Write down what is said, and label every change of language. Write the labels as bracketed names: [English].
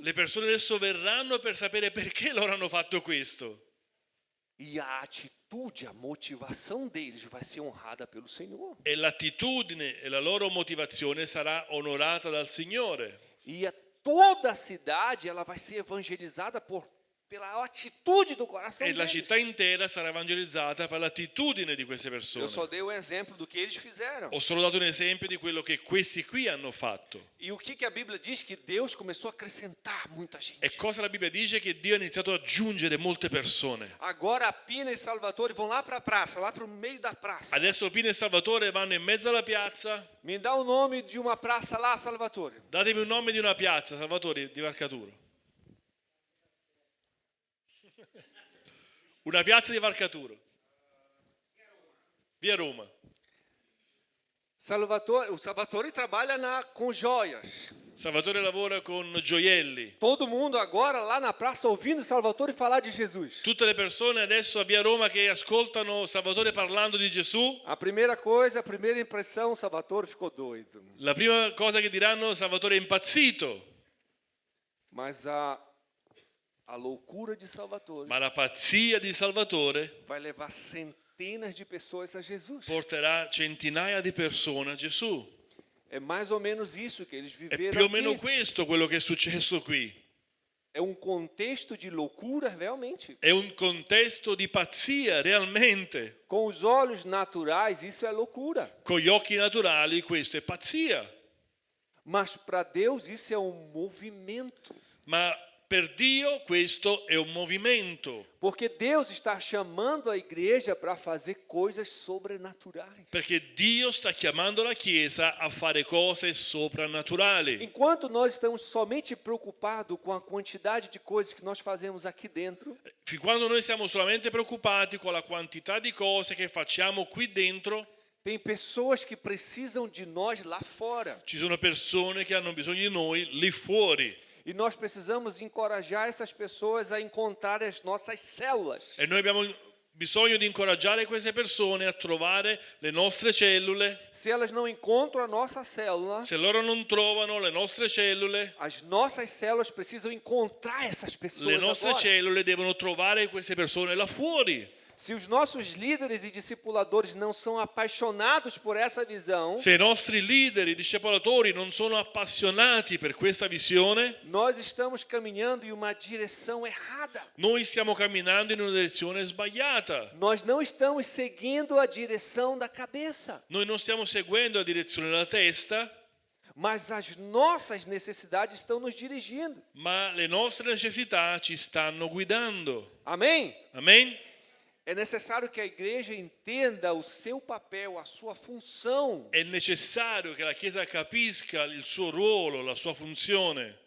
[Italian] Le persone adesso verranno per sapere perché loro hanno fatto questo. [Portuguese] E a atitude, a motivação deles vai ser honrada pelo Senhor. [Italian] E l'attitudine e la loro motivazione sarà onorata dal Signore. [Portuguese] E toda a cidade ela vai ser evangelizada pela atitude do coração [Italian] E la [Portuguese] deles. [Italian] città intera sarà evangelizzata per l'attitudine di queste [Portuguese] Eu só [Italian] persone. [Portuguese] dei um exemplo do que eles fizeram. [Italian] Ho solo dato un esempio di quello che questi qui hanno fatto. [Portuguese] E o que a Bíblia diz? Que Deus começou a acrescentar muita gente. [Italian] E cosa la Bibbia dice? Che Dio ha iniziato ad aggiungere molte persone. [Portuguese] Agora a Pina e Salvatore vão lá para a praça, lá para o meio da praça. [Italian] Adesso Pino e Salvatore vanno in mezzo alla piazza. [Portuguese] Me dá o nome de uma praça lá, Salvatore. [Italian] Datemi un nome di una piazza, Salvatore, di Varcaturo. Una piazza di Varcaturo. Via Roma. [Portuguese] O Salvatore trabalha com joias. [Italian] Salvatore lavora con gioielli. [Portuguese] Todo mundo agora lá na praça ouvindo Salvatore falar de Jesus. [Italian] Tutte le persone adesso a Via Roma che ascoltano Salvatore parlando di Gesù, [Portuguese] A primeira coisa, a primeira impressão, Salvatore ficou doido. [Italian] la prima cosa che diranno, Salvatore è impazzito. [Portuguese] Mas a loucura de Salvatore [Italian] Ma la pazzia di Salvatore [Portuguese] vai levar centenas de pessoas a Jesus. [Italian] porterà centinaia di persone a Gesù. [Portuguese] É mais ou menos isso que eles [Italian] È [Portuguese] viveram [Italian] più o meno [Portuguese] aqui. [Italian] questo quello che è successo qui. [Portuguese] É um contexto de loucura realmente. [Italian] È un contesto di pazzia, realmente. [Portuguese] Com os olhos naturais, isso é loucura. [Italian] Con gli occhi naturali questo è pazzia. [Portuguese] Mas para Deus isso é um movimento. [Italian] Ma per Dio questo è un movimento. [Portuguese] Porque Deus está chamando a igreja para fazer coisas sobrenaturais. [Italian] Perché Dio sta chiamando la Chiesa a fare cose soprannaturali. [Portuguese] Enquanto nós estamos somente preocupados com a quantidade de coisas que nós fazemos aqui dentro, [Italian] Fin quando noi siamo solamente preoccupati con la quantità di cose che facciamo qui dentro, [Portuguese] tem pessoas que precisam de nós lá fora. [Italian] ci sono persone che hanno bisogno di noi lì fuori. [Portuguese] E nós precisamos encorajar essas pessoas a encontrar as nossas células. [Italian] E noi abbiamo bisogno di incoraggiare queste persone a trovare le nostre cellule. [Portuguese] Se elas não encontram a nossa célula, [Italian] Se loro non trovano le nostre cellule, [Portuguese] as nossas células precisam encontrar essas [Italian] le [Portuguese] pessoas [Italian] nostre [Portuguese] agora. [Italian] cellule devono trovare queste persone là fuori. [Portuguese] Se os nossos líderes e discipuladores não são apaixonados por essa visão, [Italian] Se i nostri leader, i discepolatori non sono appassionati per questa visione, [Portuguese] nós estamos caminhando em uma direção errada. [Italian] noi stiamo camminando in una direzione sbagliata. [Portuguese] Nós não estamos seguindo a direção da cabeça, [Italian] Noi non stiamo seguendo la direzione della testa, [Portuguese] mas as nossas necessidades estão nos dirigindo. [Italian] ma le nostre necessità ci stanno guidando. [Portuguese] Amém? [Italian] Amen? [Portuguese] É necessário que a igreja entenda o seu papel, a sua função. [Italian] È necessario che la Chiesa capisca il suo ruolo, la sua funzione.